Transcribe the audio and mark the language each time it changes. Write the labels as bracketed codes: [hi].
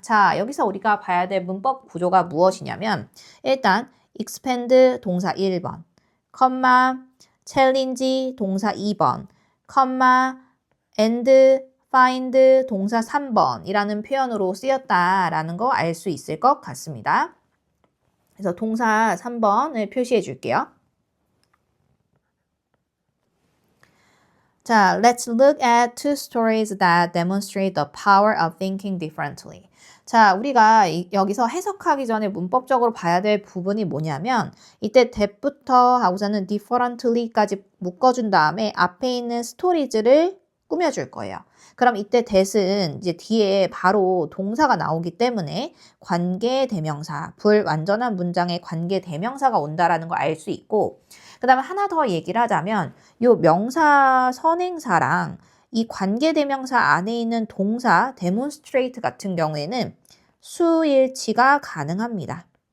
[ko] 자, 여기서 우리가 봐야 될 문법 구조가 무엇이냐면 일단 expand 동사 1번, 컴마 challenge 동사 2번, 컴마 and find 동사 3번 이라는 표현으로 쓰였다라는 거 알 수 있을 것 같습니다. 그래서 동사 3번을 표시해 줄게요. [en] 자, let's look at two stories that demonstrate the power of thinking differently. [ko] 자, 우리가 여기서 해석하기 전에 문법적으로 봐야 될 부분이 뭐냐면 이때 that부터 하고서는 differently까지 묶어준 다음에 앞에 있는 스토리즈를 꾸며줄 거예요. 그럼 이때 that은 이제 뒤에 바로 동사가 나오기 때문에 관계대명사, 불완전한 문장에 관계대명사가 온다라는 걸 알 수 있고 그 다음에 하나 더 얘기를 하자면 요 명사 선행사랑 이 관계대명사 안에 있는 동사 demonstrate 같은 경우에는 수일치가 가능합니다.